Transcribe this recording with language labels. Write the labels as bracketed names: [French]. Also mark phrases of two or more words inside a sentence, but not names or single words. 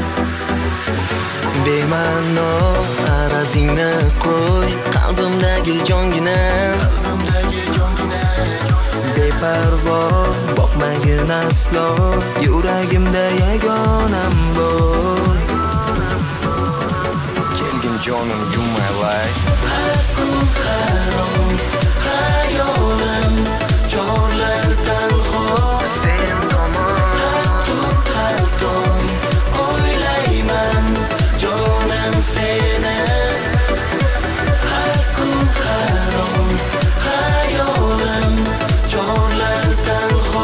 [Uzbek] bema'no arazingni qo'y qalbimdagi jonginam. Beparvo boqmagin aslo, yuragimda yagonam bo'l. Kelgin jonim [English] you my life. [Uzbek] Har kun harom hayolim chorlar tanho, Sen tomon har tong o'ylayman jonim seni. Har kun harom hayolim chorlar tanho,